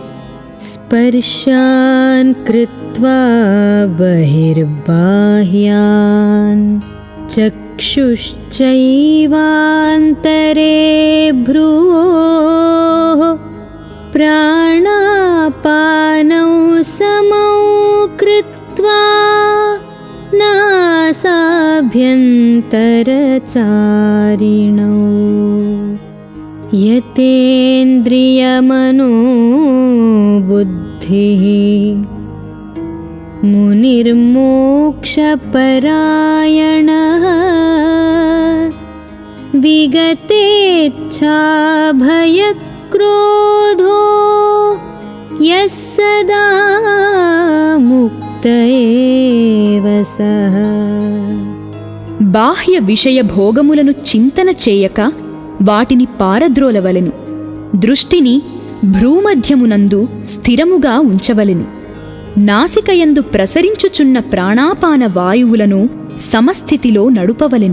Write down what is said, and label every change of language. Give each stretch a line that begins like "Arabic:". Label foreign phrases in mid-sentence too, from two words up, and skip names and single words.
Sanskrit: స్పర్శాన్ కృత్వా బహిర్బాహ్యాన్ చక్షుశ్చైవాంతరే భ్రువోః ప్రాణాపానౌ సమౌ కృత్వా నాసాభ్యంతరచారిణౌ యతేంద్రియమనోబుద్ధిః मुनिर्मोक्षपरायणः विगतेच्छाभयक्रोधो यः सदा मुक्त एव सः।
Telugu: బాహ్య విషయ భోగములను చింతన చేయక వాటిని పారద్రోలవలెను. దృష్టిని భ్రూమధ్యమునందు స్థిరముగా ఉంచవలెను. నాసికయందు ప్రసరించుచున్న ప్రాణాపాన వాయువులను సమస్థితిలో నడుపవలెను.